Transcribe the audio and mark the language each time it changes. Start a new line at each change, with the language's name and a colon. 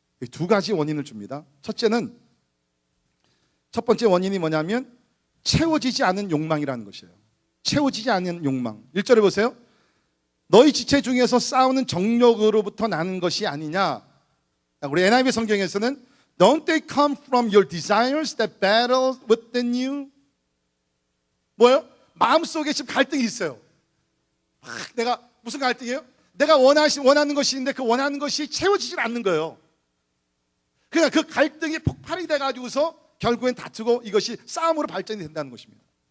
Korean: 두 가지 원인을 줍니다. 첫 번째 원인이 뭐냐면 채워지지 않은 욕망이라는 것이에요. 채워지지 않은 욕망. 1절에 보세요. 너희 지체 중에서 싸우는 정욕으로부터 나는 것이 아니냐. 우리 NIV 성경에서는
English: Don't they come from your desires that battle within you?
Korean: 뭐예요? 마음속에 지금 갈등이 있어요. 내가 무슨 갈등이에요? 내가 원하는 것이 있는데 그 원하는 것이 채워지질 않는 거예요. 그러니까 그 갈등이 폭발이 돼가지고서 결국엔 다투고 이것이 싸움으로 발전이 된다는 것입니다.